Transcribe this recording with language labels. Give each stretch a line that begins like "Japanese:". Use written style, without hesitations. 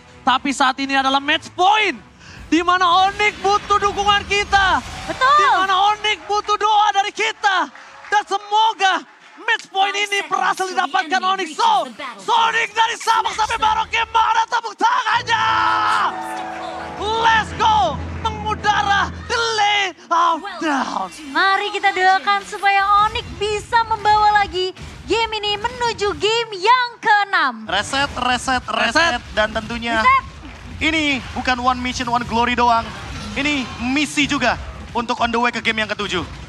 Indonesian: Tapi saat ini adalah match point. Di mana Onyx butuh dukungan kita. Betul. Di mana Onyx butuh doa dari kita. Dan semoga match point ini berhasil didapatkan Onyx. So, Sonic dari Sabang sampai Merauke, mana tepuk tangannya?
English: Let's go!
Indonesian: Mengudara,
English: delay of down.
Indonesian: Mari kita doakan supaya Onyx bisa membawa lagi game ini menuju game yang ke-6. Reset, dan tentunya ini bukan
English: one mission, one glory
Indonesian: doang. Ini misi juga untuk
English: on the way
Indonesian: ke game yang ke-7.